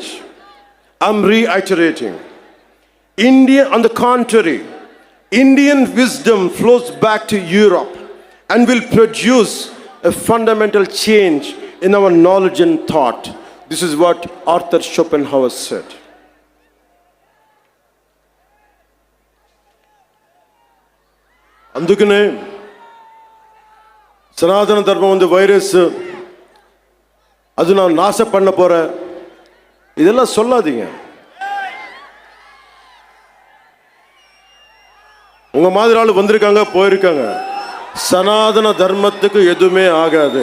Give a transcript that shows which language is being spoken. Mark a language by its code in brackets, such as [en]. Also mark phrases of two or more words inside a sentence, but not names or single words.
[en] I'm reiterating. On the contrary, Indian wisdom flows back to Europe and will produce a fundamental change in our knowledge and thought. This is what Arthur Schopenhauer said. [te] అందుకనే సనాతన ధర్మం ఉంది [ta] வைரஸ் அது நான் நாச பண்ண போறேன் இதெல்லாம் சொல்லாதீங்க. உங்க மாதிரி ஆளு வந்திருக்காங்க போயிருக்காங்க. சனாதன தர்மத்துக்கு எதுவுமே ஆகாது.